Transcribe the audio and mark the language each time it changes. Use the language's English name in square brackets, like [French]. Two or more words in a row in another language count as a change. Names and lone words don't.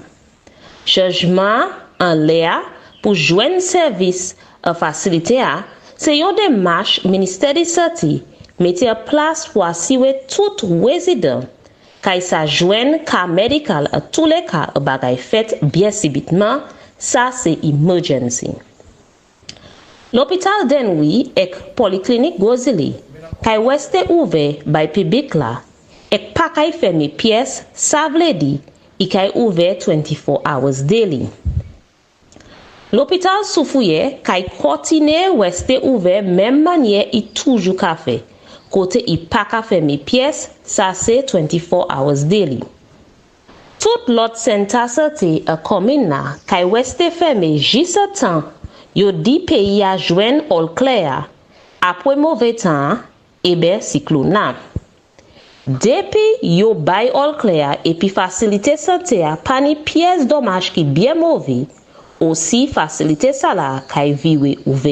[Saint Lucian Creole French] Chanjman an le a pou jwen servis a fasilite a se yon demache Ministeri Sante mette a plas pou asiwe tout rezidant kay sa jwen ka medikal a tou le ka bagay fet bien sibitman, sa se emergency. L'hôpital Denwi ek poliklinik Gozili kay weste ouve bay publik la ek pa kay ferme pièce sa vle di I kay ouve [English] 24 hours daily. [Saint Lucian Creole French] L'hôpital Soufouye kay kontine weste ouve même manye I toujou ka fe kote I pa ka ferme pièce sa se [English] 24 hours daily. [Saint Lucian Creole French] Tout lot senta sante a komin na kay weste ferme jisa tan yo di peyi a jwen [English] ol klea, [Saint Lucian Creole French] apwe mouve tan, ebe cyclone la. Depi yo bay [English] ol klea [Saint Lucian Creole French] epi fasilite sante a pani piyes domaj ki bien mouve, osi fasilite sa la kay viwe ouve.